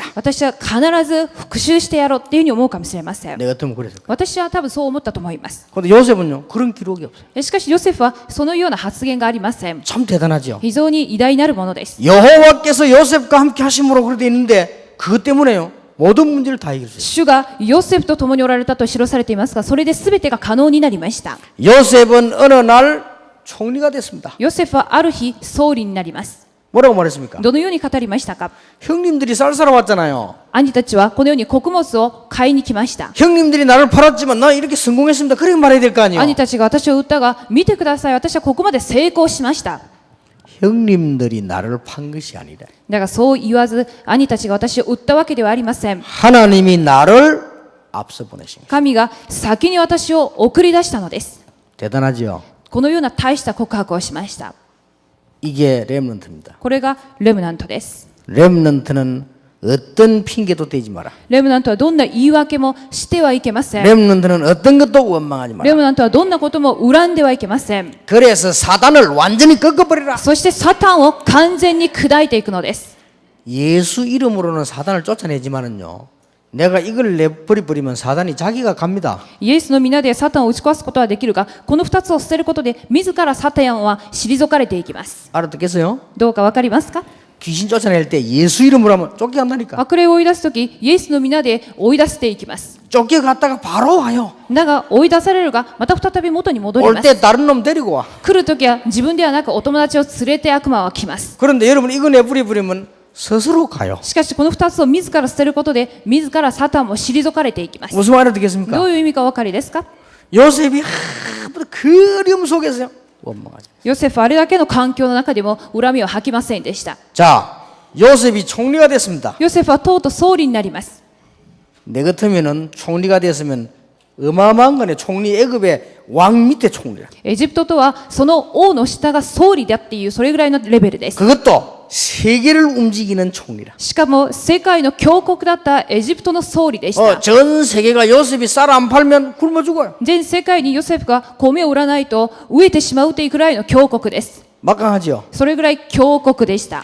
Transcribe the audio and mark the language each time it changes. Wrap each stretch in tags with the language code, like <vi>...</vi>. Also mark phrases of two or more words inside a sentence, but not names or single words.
<ja>私は必ず復讐してやろうっていうふうに思うかもしれません。</ja> <ko>내 같으면 그랬을 거야.</ko> <ja>私は多分そう思ったと思います。</ja> <ko>근데 요셉은요 그런 기록이 없어요.</ko> <ja>しかしヨセフはそのような発言がありません。</ja> <ko>참 대단하죠.</ko> <ja>非常に偉大なるものです。</ja> <ko>여호와께서 요셉과 함께 하심으로 그렇게 있는데 그것 때문에요 모든 문제를 다 해결했어요.</ko> <ja>主がヨセフと共におられたと記されていますが、それで全てが可能になりました。</ja> <ko>요셉은 어느 날 총리가 됐습니다.</ko> <ja>ヨセフはある日総理になります。</ja> <ko>뭐라고 말했습니까?</ko> <ja>どのように語りましたか？</ja> <ko>형님들이 쌀 사러 왔잖아요.</ko> <ja>兄たちはこのように穀物を買いに来ました。</ja> <ko>형님들이 나를 팔았지만 나 이렇게 성공했습니다. 그렇게 말해야 될 거 아니에요.</ko> <ja>兄たちが私を売ったが、見てください、私はここまで成功しました。</ja> <ko>형님들이 나를 판 것이 아니라</ko> <ja>だがそう言わず、兄たちが私を売ったわけではありません。</ja> <ko>하나님이 나를 앞서 보내신 거예요.</ko> <ja>神が先に私を送り出したのです。</ja> <ko>대단하지요.</ko> <ja>このような大した告白をしました。</ja> <ko>이게 렘넌트입니다.</ko> <ja>これがレムナントです。</ja> <ko>렘넌트는 어떤 핑계도 대지 마라.</ko> <ja>レムナントはどんな言い訳もしてはいけません。</ja> <ko>렘넌트는 어떤 것도 원망하지 마라.</ko> <ja>レムナントはどんなことも恨んではいけません。</ja> <ko>그래서 사단을 완전히 꺾어버리라.</ko> <ja>そしてサタンを完全に砕いていくのです。</ja> <ko>예수 이름으로는 사단을 쫓아내지만은요. 내가 이걸 내버려버리면 사단이 자기가 갑니다.</ko> <ja>イエスの皆でサタンを打ち壊すことはできるが、この2つを捨てることで自らサタンは退かれていきます。</ja> <ko>알아듣겠어요?</ko> <ja>どうかわかりますか？</ja> <ko>귀신 쫓아낼 때 예수 이름으로 하면 쫓겨간다니까.</ko> <ja>悪霊を追い出すとき、イエスの皆で追い出していきます。</ja> <ko>쫓겨갔다가 바로 와요.</ko> <ja>だが追い出されるが、また再び元に戻り</ja> <ko>올</ko> <ja>ま</ja> <ko>때</ko> <ja>す。</ja> <ko>다른 놈 데리고 와.</ko> <ja>来るときは自分ではなくお友達を連れて悪魔は来ます。</ja> <ko>그런데 여러분 이거 내버려버리면 스스로 가요.</ko> <ja>しかしこの2つを自ら捨てることで、自らサタンも退かれていきます。</ja> <ko>무슨 말 알아듣겠습니까?</ko> <ja>どういう意味かお分かりですか？</ja> <ko>요셉이 그 어려움 속에서요. 원망하죠.</ko> <ja>ヨセフはあれだけの環境の中でも恨みを吐きませんでした。</ja> <ko>자, 요셉이 총리가 됐습니다.</ko> <ja>ヨセフはとうとう総理になります。</ja> <ko>내 같으면은 총리가 됐으면 어마어마한 거네. 총리 애굽의 왕 밑에 총리라.</ko> <ja>エジプトとはその王の下が総理だっていうそれぐらいのレベルです。</ja> <ko>그것도 세계를 움직이는 총리라.</ko> <ja>しかも世界の強国だったエジプトの総理でした。</ja> <ko>전 세계가 요셉이 쌀 안 팔면 굶어 죽어요.</ko> <ja>全世界にヨセフが米を売らないと飢えてしまうというくらいの強国です。</ja> <ko>막강하죠.</ko> <ja>それぐらい強国でした。</ja>